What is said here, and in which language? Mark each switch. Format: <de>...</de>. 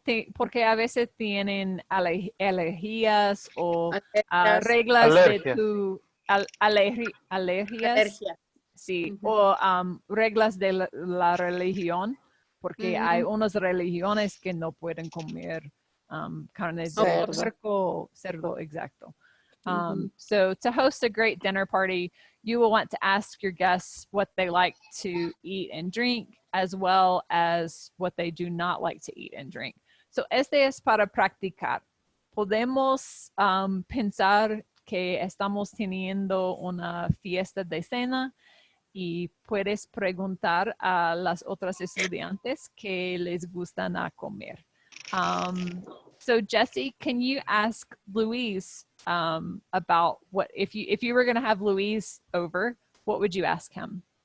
<es>no porque a veces tienen alergias o Alergias, reglas Alergia. de tu alergias, alergia. sí, Ujú. o reglas de la religión, porque hay unas religiones que no pueden comer carne de Cerdo. puerco, cerdo, exacto. Ujú.</es> <en>So to host a great dinner party, you will want to ask your guests what they like to eat and drink, as well as what they do not like to eat and drink.</en> <es>So este es para practicar. Podemos pensar que estamos teniendo una fiesta de cena y puedes preguntar a las otras estudiantes que les gustan a comer.</es> <en>So Jesse, can you ask Louise about what if you were going to have Louise over, what would you ask him?</en>